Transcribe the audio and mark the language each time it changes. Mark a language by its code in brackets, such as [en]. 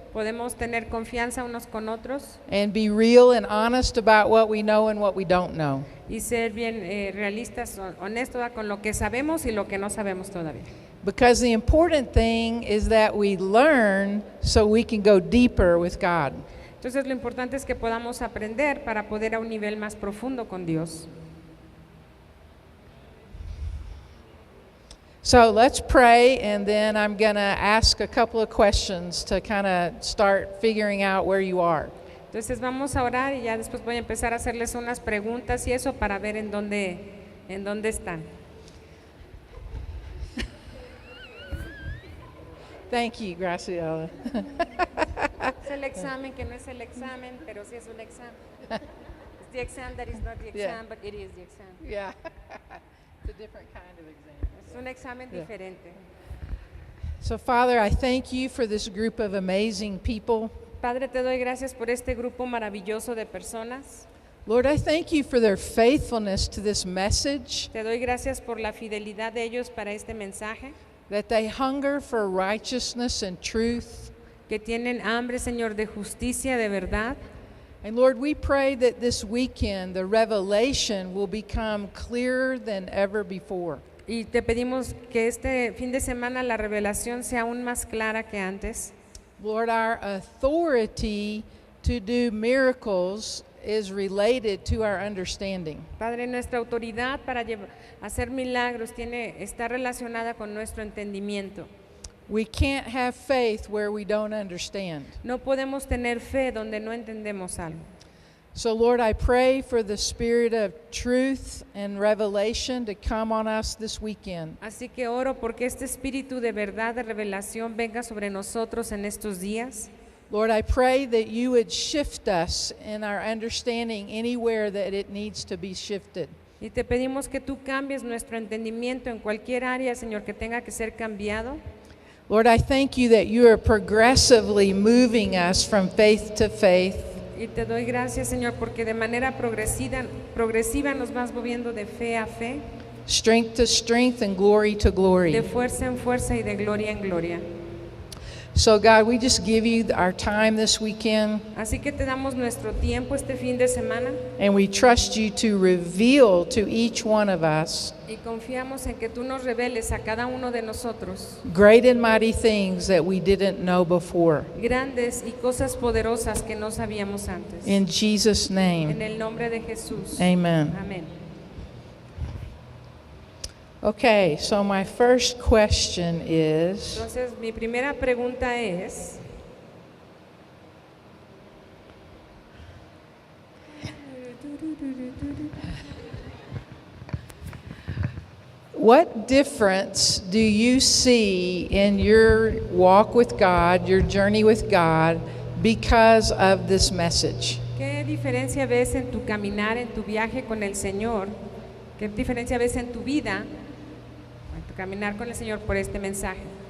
[es] Podemos tener confianza unos con otros. [en] And be real and honest about what we know and what we don't know. [es] Y ser bien realistas, honestos con lo que sabemos y lo que no sabemos todavía. [en] Because the important thing is that we learn so we can go deeper with God. [es] Entonces lo importante es que podamos aprender para poder ir a un nivel más profundo con Dios. [en] So let's pray, and then I'm going to ask a couple of questions to kind of start figuring out where you are. [es] Entonces vamos a orar y ya después voy a empezar a hacerles unas preguntas y eso para ver en dónde están. [en] Thank you, Graciela. [es] Es el examen que no es el examen, pero sí es un examen. [en] It's the exam that is not the Yeah. exam, but it is the exam. Yeah. It's a different kind of exam. [es] Es un examen diferente. [en] So, Father, I thank you for this group of amazing people. [es] Padre, te doy gracias por este grupo maravilloso de personas. [en] Lord, I thank you for their faithfulness to this message, [es] Te doy gracias por la fidelidad de ellos para este mensaje, [en] that they hunger for righteousness and truth. [es] que tienen hambre, Señor, de justicia, de verdad. [en] And Lord, we pray that this weekend the revelation will become clearer than ever before. [es] Y te pedimos que este fin de semana la revelación sea aún más clara que antes. [en] Lord, our authority to do miracles is related to our understanding. [es] Padre, nuestra autoridad para hacer milagros está relacionada con nuestro entendimiento. [en] We can't have faith where we don't understand. [es] No podemos tener fe donde no entendemos algo. [en] So, Lord, I pray for the spirit of truth and revelation to come on us this weekend. [es] Así que oro porque este espíritu de verdad, de revelación, venga sobre nosotros en estos días. [en] Lord, I pray that you would shift us in our understanding anywhere that it needs to be shifted. [es] Y te pedimos que tú cambies nuestro entendimiento en cualquier área, Señor, que tenga que ser cambiado. [en] Lord, I thank you that you are progressively moving us from faith to faith. [es] Y te doy gracias, Señor, porque de manera progresiva nos vas moviendo de fe a fe, [en] Strength to strength and glory to [es] de [en] glory. [es] fuerza en fuerza y de gloria en gloria. [en] So, God, we just give you our time this weekend, [es] Así que te damos nuestro tiempo este fin de semana [en] and we trust you to reveal to each one of us [es] y confiamos en que tú nos reveles a cada uno de nosotros [en] great and mighty things that we didn't know before. [es] grandes y cosas poderosas que no sabíamos antes. [en] In Jesus' [es] En [en] name, [es] el nombre de Jesús. [en] amen. [es] Amén. [en] Okay, so my first question is, [es] Entonces, mi primera pregunta es, [en] what difference do you see in your walk with God, your journey with God, because of this message? [es] ¿qué diferencia ves en tu caminar, en tu viaje con el Señor? ¿Qué diferencia ves en tu vida, en tu caminar con el Señor por este mensaje?